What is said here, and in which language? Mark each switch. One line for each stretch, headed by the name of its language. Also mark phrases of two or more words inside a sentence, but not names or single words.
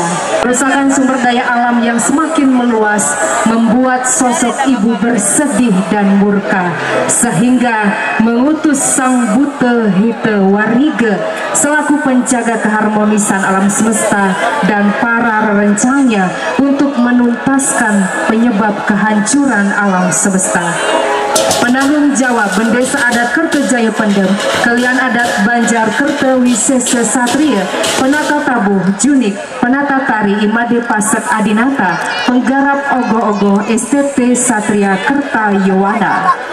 Indonesian: Kerusakan sumber daya alam yang semakin meluas membuat sosok ibu bersedih dan murka, sehingga mengutus Sang Buta Hita Wariga selaku penjaga keharmonisan alam semesta dan para rerencanya untuk menuntaskan penyebab kehancuran alam semesta. Penanggung jawab Bendesa Adat Kertajaya Pendem, Kalian Adat Banjar Kerta Wisesa Satria, Penata Tabuh Junik, Penata Tari Imade Pasek Adinata, Penggarap Ogoh-Ogoh STT Satria Kerta Yowana.